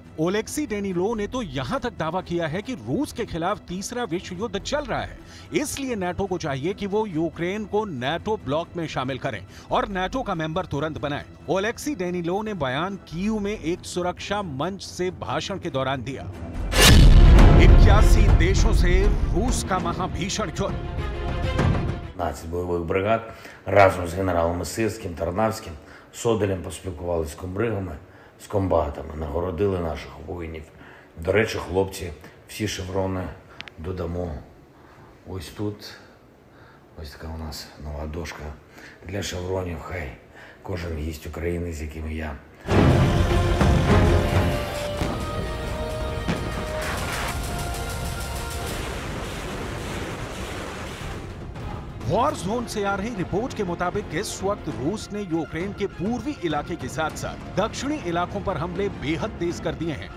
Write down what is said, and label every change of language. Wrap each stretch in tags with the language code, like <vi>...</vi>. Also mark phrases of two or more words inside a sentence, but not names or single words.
<hi>ओलेक्सी डेनिलोव ने तो यहां तक दावा किया है कि रूस के खिलाफ तीसरा विश्व युद्ध चल रहा है, इसलिए नाटो को चाहिए कि वो यूक्रेन को नाटो ब्लॉक में शामिल करें और नाटो का मेंबर तुरंत बनाएं। ओलेक्सी डेनिलोव ने बयान कीव में एक सुरक्षा मंच से भाषण के दौरान दिया। 81 देशों से रूस का महाभीषण युद्ध।</hi> <uk>15 бойових бригад разом з генералами Сирським, Тарнавським, Соболєм поспілкувалися з комбригами, з комбатами, нагородили наших воїнів. До речі, хлопці, всі шеврони додамо ось тут. Ось така у нас нова дошка для шевронів. Хай кожен гість України, з яким я</uk> <en>war zone</en> <hi>से आ रही रिपोर्ट के मुताबिक इस वक्त रूस ने यूक्रेन के पूर्वी इलाके के साथ साथ दक्षिणी इलाकों पर हमले बेहद तेज कर दिए हैं।</hi>